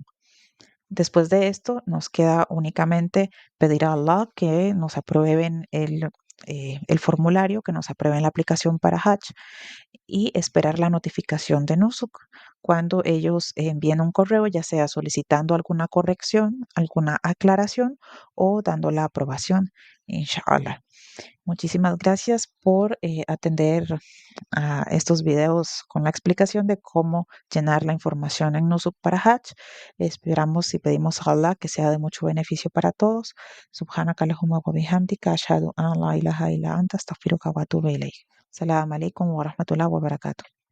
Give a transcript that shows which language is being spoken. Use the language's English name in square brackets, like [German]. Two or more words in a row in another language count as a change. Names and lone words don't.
[Spanish] Después de esto, nos queda únicamente pedir a Allah que nos aprueben el formulario, que nos aprueben la aplicación para Hajj y esperar la notificación de Nusuk cuando ellos envíen un correo, ya sea solicitando alguna corrección, alguna aclaración o dando la aprobación, inshallah. Muchísimas gracias por atender a estos videos con la explicación de cómo llenar la información en Nusuk para Hajj. Esperamos y pedimos a Allah que sea de mucho beneficio para todos. [Arabic] سبحانك اللهم وبحمدك أشهد أن لا إله إلا أنت أستغفرك وأتوب إليك. السلام عليكم ورحمة الله وبركاته.